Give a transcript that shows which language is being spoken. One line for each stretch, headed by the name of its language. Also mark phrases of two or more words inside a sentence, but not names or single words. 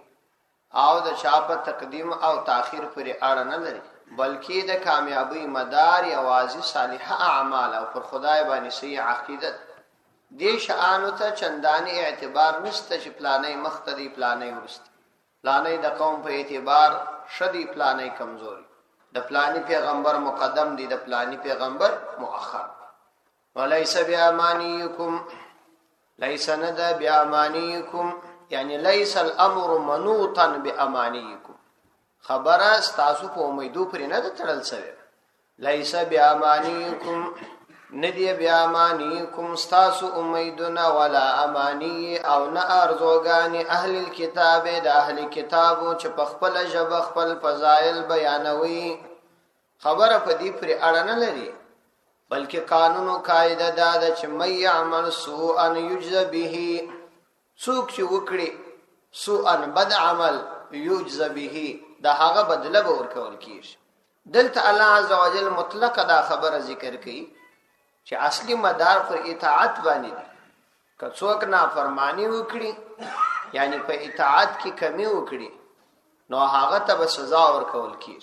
Pashto: او د چا په تقدیم او تاخير پورې اړه نه لري، بلکې د کامیابی مدار یوازې صالحه اعمال او پر خدای باندې صحیح عقیدت دې شانو ته چنداني اعتبار نشته چې پلانې مختدي پلانې ورسته، پلانې د قوم په اعتبار شدي، پلانې کمزوري، د پلانې پیغمبر مقدم دي، د پلانې پیغمبر مؤخر.
Arabic: وليس بأمانيكم، ليس ند بأمانيكم یعنی ليس الامر منوطا بأمانيكم،
Pashto: خبره ستاسو په امیدو پرې نه تړل شوی.
Arabic: ليس بأمانيكم
Pashto: ندی بأمانيكم ستاسو امیدونه،
Arabic: ولا امانی
Pashto: او نه ارزوګانی
Arabic: اهل الكتاب
Pashto: د اهل کتابو چې په خپل ژبه خپل فضایل بیانوي، خبره په دې پرې اړه نه لري، بلکې قانون او قاعده دا ده چې
Arabic: مَن يعمل سوءا يجزى به،
Pashto: څوک چې وکړي سوءا بد عمل
Arabic: يجزى به
Pashto: دا هغه بدله به ورکول کیږي. دلته الله عزوجل مطلق دا خبره ذکر کوي چې اصلي مدار پر اطاعت باندې دی. که څوک نافرمانی وکړي یعنی په اطاعت کې کمی وکړي نو هغه ته به سزا ورکول کیږي.